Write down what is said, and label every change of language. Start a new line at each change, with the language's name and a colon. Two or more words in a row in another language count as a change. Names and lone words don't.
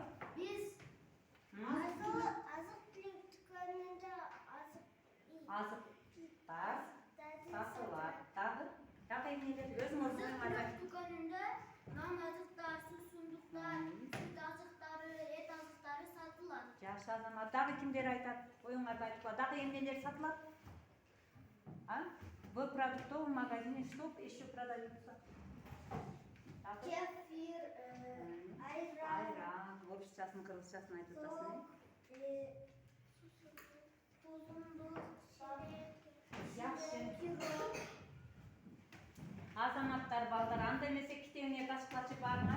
Kyrgyz: Биз азык-түлүк дүкөнүндө азыктар сатылат. Дагы эмнелер? Өзүңөрдүн оюңарды азык-түлүк дүкөнүндө нан азыктар, суусундуктар, сүт азыктары, эт азыктары сатылат. жакшы Жакшы азамат. Дагы кимдер айтат? Оюңарды айтып, дагы эмнелер сатылат? А?
Russian: В продуктовом магазине что еще продается?
Kyrgyz: Кефир, айран, Айран. Орусчасын, кыргызчасын айтып атасың. тузундук, Жакшы. пирог. Азаматтар, балдар, анда эмесе китебиңерди ачкылачы барыңар.